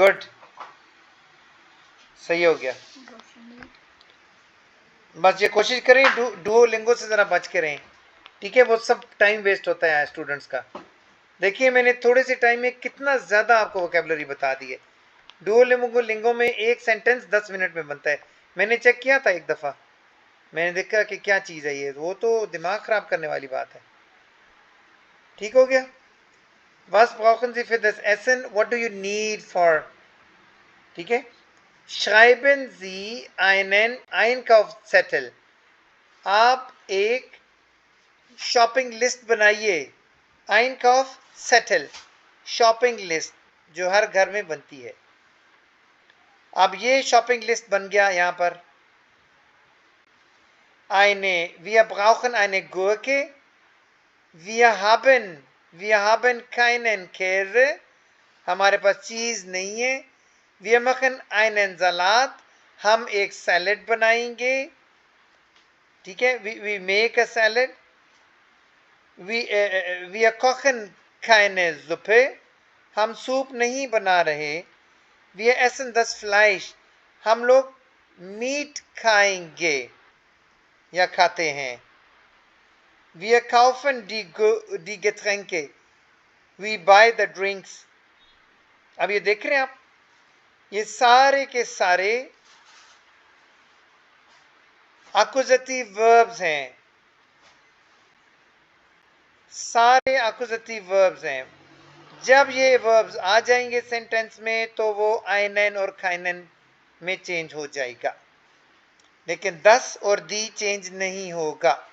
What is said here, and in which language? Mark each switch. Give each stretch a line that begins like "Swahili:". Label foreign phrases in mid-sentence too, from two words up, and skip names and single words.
Hindi: गुड, सही हो गया। बस ये कोशिश करें डुओलिंगो से जरा बच के रहें, ठीक है? वो सब
English: time waste
Hindi: होता है स्टूडेंट्स का। देखिए मैंने थोड़े से टाइम में कितना ज्यादा आपको वोकेबलरी बता दी है। डुओलिंगो में एक सेंटेंस 10 मिनट में बनता है। मैंने चेक किया था एक दफा, मैंने देखा कि क्या चीज है ये, वो तो दिमाग खराब करने वाली बात है। ठीक हो गया?
German: Was brauchen Sie für das Essen?
English: What do you need for?
Hindi: ठीक है?
German: Schreiben Sie einen Einkaufszettel.
Hindi: आप एक
English: shopping list
Hindi: बनाइए। Einkaufszettel,
English: shopping list
Hindi: जो हर घर में बनती है। अब ये
English: shopping list
Hindi: बन गया यहां पर।
German: Wir brauchen eine Gurke. Wir haben keinen Käse.
Hindi: हमारे पास चीज नहीं है।
German: Wir machen einen Salat.
Hindi: हम एक सैलेड बनाएंगे। ठीक है?
English: We make a salad.
German: Wir kochen keine Suppe.
Hindi: हम सूप नहीं बना रहे।
German: Wir essen das Fleisch.
Hindi: हम लोग मीट खाएंगे या खाते हैं।
German: Wir kaufen die Getränke.
English: We buy the drinks.
Hindi: अब ये देख रहे हैं आप, ये सारे के सारे
English: accusative verbs
Hindi: हैं, सारे
English: accusative verbs
Hindi: हैं। जब ये वर्ब्स आ जाएंगे सेंटेंस में तो वो आइनन और खाइनन में चेंज हो जाएगा, लेकिन दस और दी चेंज नहीं होगा।